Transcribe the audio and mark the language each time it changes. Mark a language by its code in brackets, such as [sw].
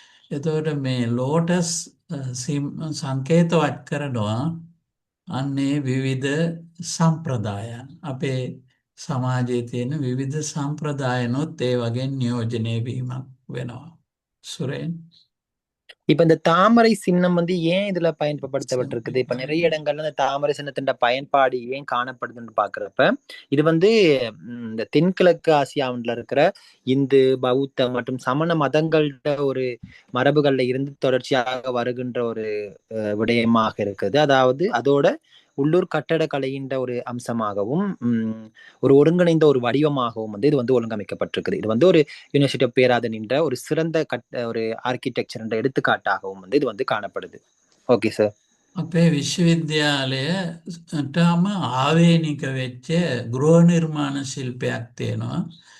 [si] එතකොට මේ ලෝටස් සංකේතවත් කරනවා අන්නේ විවිධ සම්ප්‍රදායන්. අපේ සමාජයේ තියෙන විවිධ සම්ප්‍රදායනොත් ඒ වගේ නියෝජනය වීමක් වෙනවා. [ta] சுரேன். இப்ப இந்த தாமரை சின்னம் வந்து ஏன் இதுல பயன்படுத்தப்பட்டிருக்குது? இப்ப நிறைய இடங்கள்ல இந்த தாமரை சின்னத்தின் பயன்பாடு ஏன் காணப்படுதுன்னு பாக்குறப்ப இது வந்து இந்த தென்கிழக்கு ஆசியாவுல இருக்கிற இந்து, பௌத்த மற்றும் சமண மதங்கள்ட ஒரு மரபுகள்ல இருந்து தொடர்ச்சியாக வருகின்ற ஒரு விடயமாக இருக்குது. அதாவது அதோட உள்ளூர் கட்டடக்கலையின் ஒரு அம்சமாகவும் ஒரு ஒருங்கிணைந்த ஒரு வடிவமாகவும் வந்து இது வந்து ஒழுங்கமைக்கப்பட்டிருக்குது. இது வந்து ஒரு யூனிவர்சிட்டி ஆஃப் பேராதன் என்ற ஒரு சிறந்த ஒரு ஆர்கிடெக்சர் என்ற எடுத்துக்காட்டாகவும் வந்து இது வந்து காணப்படுது. [en] Okay sir. [si] අපේ විශ්වවිද්‍යාලයටම ආවේනික වෙච්ච ගෘහ නිර්මාණ ශිල්පයක් තියෙනවා.